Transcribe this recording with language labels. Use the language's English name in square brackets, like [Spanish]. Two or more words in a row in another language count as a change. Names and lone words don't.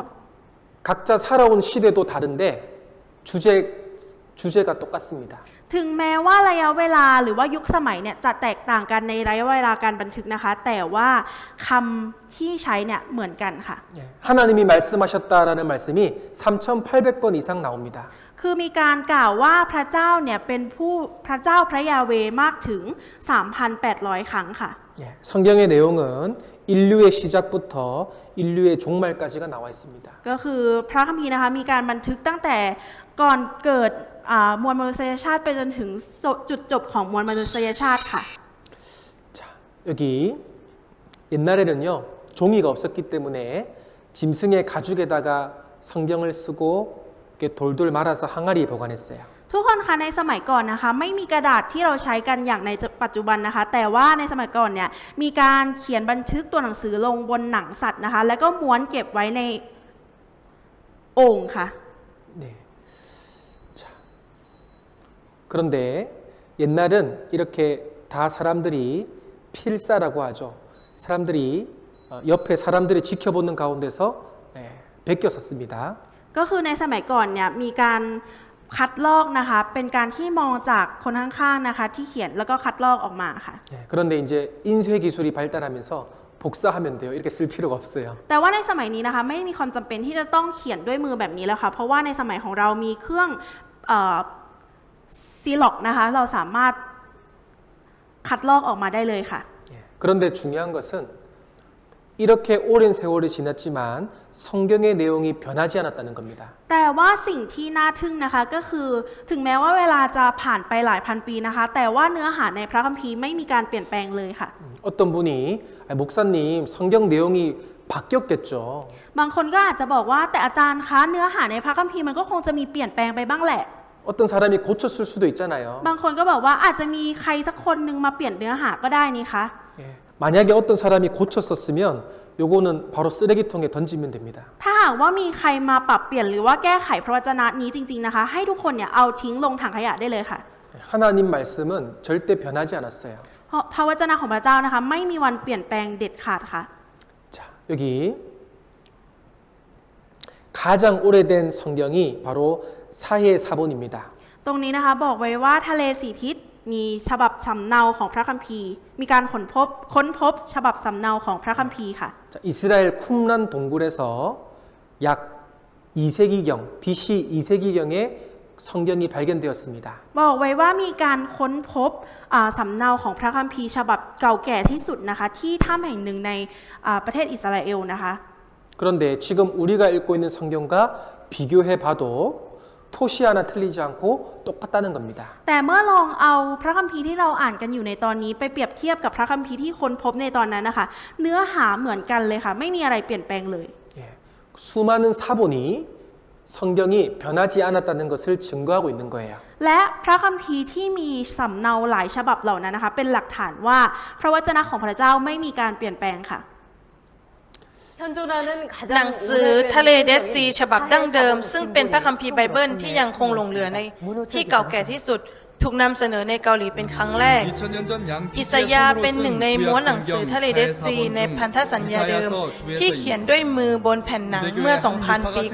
[Korean] 각자 살아온 시대도 다른데 주제가 똑같습니다. [Thai] ถึงแม้ว่าระยะเวลาหรือว่ายุคสมัยเนี่ยจะแตกต่างกันในระยะเวลาการบันทึกนะคะแต่ว่าคำที่ใช้เนี่ยเหมือนกันค่ะ [Korean] 예, 하나님이 말씀하셨다라는 말씀이 3,800번 이상 나옵니다. [Thai] คือมีการกล่าวว่าพระเจ้าเนี่ยเป็นพระเจ้าพระยาเวห์มากถึง 3,800 ครั้งค่ะ [Korean] 예, 예, 성경의 내용은 인류의 시작부터 인류의 종말까지가 나와 있습니다. [Thai] ก็คือพระคัมภีร์นะคะมีการบันทึกตั้งแต่ก่อนเกิดมวลมนุษยชาติไปจนถึงจุดจบของมวลมนุษยชาติค่ะ [Korean] 자, 여기 옛날에는요 종이가 없었기 때문에 짐승의 가죽에다가 성경을 쓰고 이렇게 돌돌 말아서 항아리에 보관했어요. [Thai] ทุกคนคะในสมัยก่อนนะคะไม่มีกระดาษที่เราใช้กันอย่างในปัจจุบันนะคะแต่ว่าในสมัยก่อนเนี่ยมีการเขียนบันทึกตัวหนังสือลงบนหนังสัตว์นะคะแล้วก็ม้วนเก็บไว้ในโอ่งค่ะ [Korean] 네. 자, 그런데 옛날은 이렇게 다 사람들이 필사라고 하죠. 사람들이 옆에 사람들이 지켜보는 가운데서 베꼈었습니다. [Thai] ก็คือในสมัยก่อนเนี่ยมีการคัดลอกนะคะเป็นการที่มองจากคนข้างๆนะคะที่เขียนแล้วก็คัดลอกออกมาค่ะ [Korean] 그런데 이제 인쇄 기술이 발달하면서 복사하면 돼요. 이렇게 쓸 필요가 없어요. [Thai] แต่ว่าในสมัยนี้นะคะไม่มีความจำเป็นที่จะต้องเขียนด้วยมือแบบนี้แล้วค่ะเพราะว่าในสมัยของเรามีเครื่องซีล็อกนะคะเราสามารถคัดลอกออกมาได้เลยค่ะ [Korean] 그런데 중요한 것은 이렇게 오랜 세월이 지났지만 성경의 내용이 변하지 않았다는 겁니다. [Thai] แต่ว่าสิ่งที่น่าทึ่งนะคะก็คือถึงแม้ว่าเวลาจะผ่านไปหลายพันปีนะคะแต่ว่าเนื้อหาในพระคัมภีร์ไม่มีการเปลี่ยนแปลงเลยค่ะ [Korean] 어떤 분이 목사님 성경 내용이 바뀌었겠죠. [Thai] บางคนก็อาจจะบอกว่าแต่อาจารย์คะเนื้อหาในพระคัมภีร์มันก็คงจะมีเปลี่ยนแปลงไปบ้างแหละ [Korean] 어떤 사람이 고쳤을 수도 있잖아요. [Thai] บางคนก็บอกว่าอาจจะมีใครสักคนนึงมาเปลี่ยนเนื้อหาก็ได้นี่คะ [Korean] 만약에 어떤 사람이 고쳤었으면 요거는 바로 쓰레기통에 던지면 됩니다. [Thai] ถ้าหากว่ามีใครมาปรับเปลี่ยนหรือว่าแก้ไขพระวจนะนี้จริงๆนะคะให้ทุกคนเนี่ยเอาทิ้งลงถังขยะได้เลยค่ะ [Korean] 하나님 말씀은 절대 변하지 않았어요. [Thai] เพราะพระวจนะของพระเจ้านะคะไม่มีวันเปลี่ยนแปลงเด็ดขาดค่ะ [Korean] 자, 여기 가장 오래된 성경이 바로 사해사본입니다. [Thai] ตรงนี้นะคะบอกไว้ว่าทะเลสีทิศมีฉบับสำเนาของพระคัมภีร์มีการค้นพบฉบับสำเนาของพระคัมภีร์ค่ะ [Korean] 자, 이스라엘 쿰란 동굴에서 약 2세기경 BC 2세기경에 성경이 발견되었습니다. [Thai] บอกไว้ว่ามีการค้นพบสำเนาของพระคัมภีร์ฉบับเก่าแก่ที่สุดนะคะที่ถ้ำแห่งหนึ่งในประเทศอิสราเอลนะคะ [Korean] 그런데 지금 우리가 읽고 있는 성경과 비교해 봐도 토시 하나 틀리지 않고 똑같다는 겁니다. [Thai] แต่เมื่อลองเอาพระคัมภีร์ที่เราอ่านกันอยู่ในตอนนี้ไปเปรียบเทียบกับพระคัมภีร์ที่ค้นพบในตอนนั้นนะคะเนื้อหาเหมือนกันเลยค่ะไม่มีอะไรเปลี่ยนแปลงเลย [Korean] 예, 수많은 사본이 성경이 변하지 않았다는 것을 증거하고 있는 거예요. [Thai] และพระคัมภีร์ที่มีสำเนาหลายฉบับเหล่านั้นนะคะเป็นหลักฐานว่าพระวจนะของพระเจ้าไม่มีการเปลี่ยนแปลงค่ะ หนังสือทะเลเดดซีฉบับดั้งเดิมซึ่งเป็นพระคัมภีร์ไบเบิลที่ยังคงหลงเหลือในที่เก่าแก่ที่สุดถูกนำเสนอในเกาหลีเป็นครั้งแรก อิสยาห์เป็นหนึ่งในม้วนหนังสือทะเลเดดซีในพันธสัญญาเดิมที่เขียนด้วยมือบนแผ่นหนังเมื่อ 2,000 ปี